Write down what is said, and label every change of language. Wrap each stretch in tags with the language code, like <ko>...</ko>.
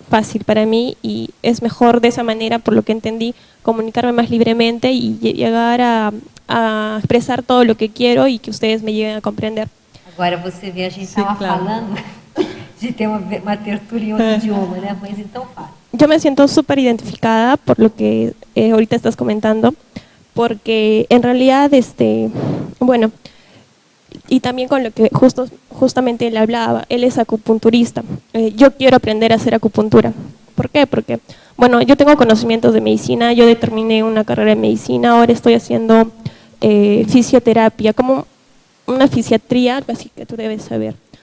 <es>fácil para mí y es mejor de esa manera, por lo que entendí, comunicarme más libremente y llegar a expresar todo lo que quiero y que ustedes me lleguen a comprender.</es> <pt>Agora você vê, a gente estava falando de ter uma tertulia em outro idioma, né? Mas então fala.</pt> <es>Yo me siento súper identificada por lo que ahorita estás comentando, porque en realidad, bueno, y también con lo que justamente él hablaba, él es acupunturista. Yo quiero aprender a hacer acupuntura. ¿Por qué? Porque, bueno, yo tengo conocimientos de medicina, yo determiné una carrera de medicina, ahora estoy haciendo fisioterapia, como una fisiatría, algo así que tú debes saber.</es>